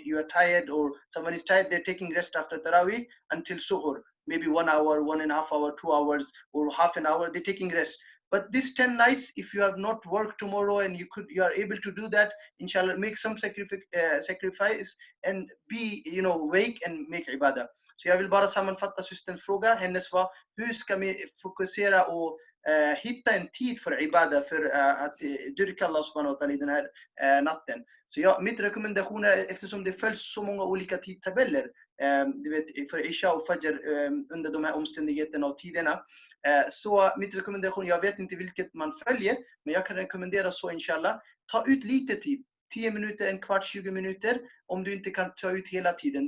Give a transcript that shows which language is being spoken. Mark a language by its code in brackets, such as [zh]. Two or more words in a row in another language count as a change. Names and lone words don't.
[en] You are tired, or someone is tired, they're taking rest after Tarawih until Suhur, maybe 1 hour, 1.5 hours, 2 hours, or half an hour, they're taking rest. But these 10 nights, if you have not worked tomorrow and you are able to do that, inshallah, make some sacrifice and be wake and make ibadah. [sv] Så jag vill bara sammanfatta system fråga. Hennes var, hur ska vi fokusera och hitta en tid för ibadah, för att dyrka Allah [ar] سبحانه وتعالى [sv] i den här natten. Så mitt rekommendation är, eftersom det följs så många olika tidtabeller, du vet, för Isha och Fajr under de här omständigheterna och tiderna, så mitt rekommendation, jag vet inte vilket man följer, men jag kan rekommendera så, inshallah, ta ut lite tid, 10 minuter, en kvart, 20 minuter, om du inte kan ta ut hela tiden.